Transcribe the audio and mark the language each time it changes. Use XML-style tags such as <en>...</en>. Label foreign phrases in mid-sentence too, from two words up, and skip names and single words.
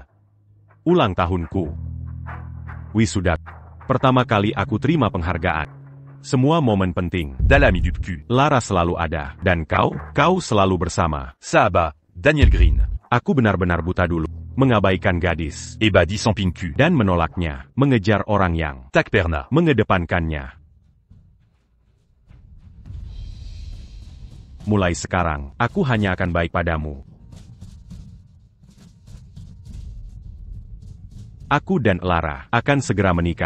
<id>Ulang tahunku. Wisuda. Pertama kali aku terima penghargaan. Semua momen penting. Dalam hidupku. Lara selalu ada. Dan kau selalu bersama. Sahabat. Daniel Green. Aku benar-benar buta dulu. Mengabaikan gadis. Et badi sans pinku. Dan menolaknya. Mengejar orang yang Tak pernah. mengedepankannya. Mulai sekarang, aku hanya akan baik padamu. Aku dan Lara akan segera menikah.</id>